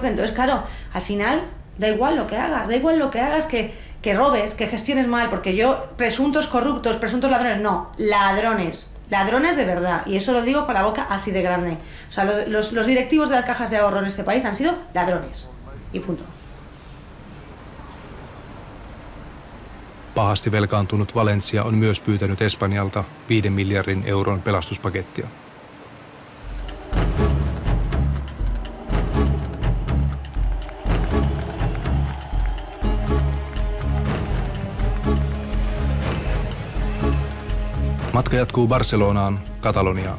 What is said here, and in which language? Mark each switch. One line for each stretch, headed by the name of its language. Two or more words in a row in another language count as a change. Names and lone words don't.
Spanish: Entonces, claro, al final da igual lo que hagas, que robes, que gestiones mal, porque yo, presuntos corruptos, presuntos ladrones, no, ladrones de verdad, y eso lo digo con la boca así de grande. O sea, los directivos de las cajas de ahorro en este país han sido ladrones, y punto.
Finnish: Pahasti velkaantunut Valencia on myös pyytänyt Espanjalta 5 miljardin euron pelastuspakettia. Matka jatkuu Barcelonaan, Kataloniaan.